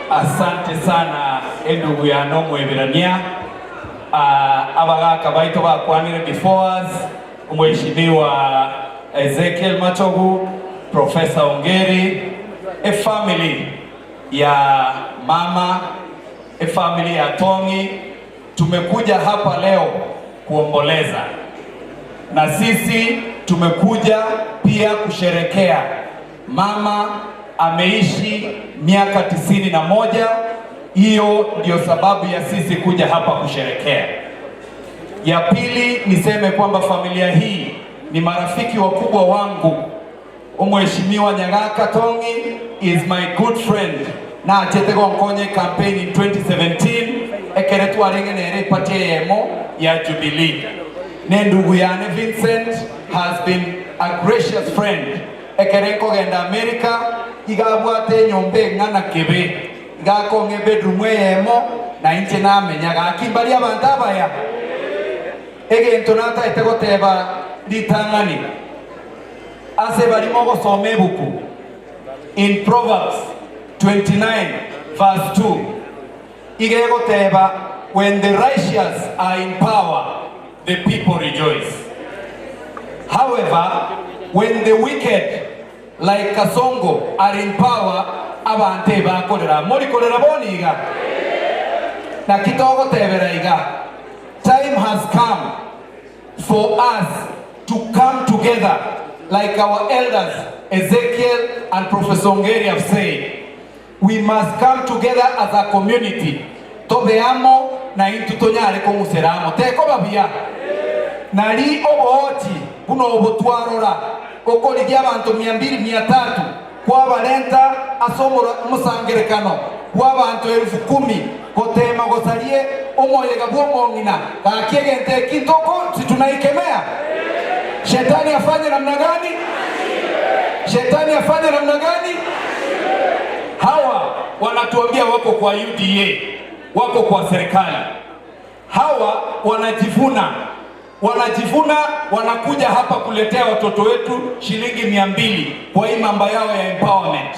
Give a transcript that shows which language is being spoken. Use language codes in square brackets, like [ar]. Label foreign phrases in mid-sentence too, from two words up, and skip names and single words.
[sw] Asante sana [guz] ndugu yano mwebirania abagaka baito bakwanire [en] before us, [sw] Mheshimiwa Ezekiel Machogu, Professor Ongeri, a family ya mama, a family ya Tongi. Tumekuja hapa leo kuomboleza, na sisi tumekuja pia kusherekea. Mama ameishi miaka 91. Hiyo ndio sababu ya sisi kuja hapa kusherekea. Ya pili, niseme kwamba familia hii ni marafiki wakubwa wangu. [en] Mheshimiwa Nyagaka Tongi is my good friend, [guz] na achetego nkonye [en] campaign in 2017 [guz] ekeretu arenge nere patie yemo ya Jubilee. Ne ndugu yane [en] Vincent has been a gracious friend. [guz] Ekerenko genda America igabwate nyombe ngana kebe igako nge bedroom yemo na inche na menyaga akimbali abantu abaya egento nata etegoteba litangani ase barimo gosoma ebuku [en] in Proverbs 29 verse 2 [guz] igegoteba, [en] when the righteous are in power the people rejoice, however when the wicked like Kasongo are in power [guz] abante bakorera mori korera boniga na kitogo tebera iga. [en] Time has come for us to come together like our elders Ezekiel and Professor Ongeri have said. We must come together as a community. [guz] Tobeamo na intutonyare komuseramo teko babia nari oboti kuno obotwarora okoligia abantu 200-300 kwa balenta asomora musangerekano kwa abantu 10,000 kotema gosalie omoyega bwongina kakiegente kitoko situnaikemea. [sw] Shetani afanye namna gani? Shetani afanye namna gani? Hawa wanatuambia wako kwa UDA, wako kwa serikali. Hawa wanajivuna, wanakuja hapa kuletea watoto wetu shilingi 200 kwa hii mambo yao ya empowerment.